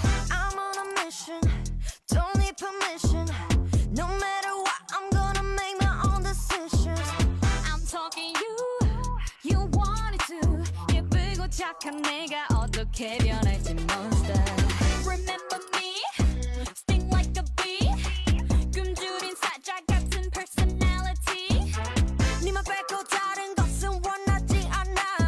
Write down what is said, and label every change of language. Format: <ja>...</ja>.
<en>I'm on a mission, don't need permission. No matter what, I'm gonna make my own decisions. I'm talking you wanted to.</en> <ko>예쁘고 착한 내가 어떻게 변할지 monster.</ko> <en>Remember me, sting like a bee.</en> <ko>굶주린 사자 같은 personality. 네만 뺏고 다른 것은 원하지 않아.</ko>